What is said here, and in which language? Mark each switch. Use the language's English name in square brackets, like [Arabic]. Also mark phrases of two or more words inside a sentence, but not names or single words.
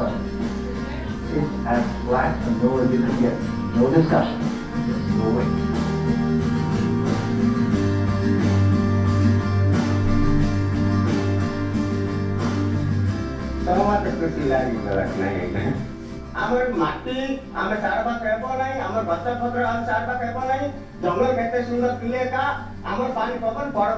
[English] It's as flat and no as you can get. No discussion. Just no way. [Odia] ଆମର ମାଟି ଆମେ ସାରବା ଖାଇବ ନାହିଁ ଆମର ଗଛ ପତ୍ର ଆମେ ସାରବା ଖାଇବ ନାହିଁ ଜଙ୍ଗଲ କେତେ ସୁନ୍ଦର ଥିଲେ କା ଆମର ପାଣି ପବନ ପଡବ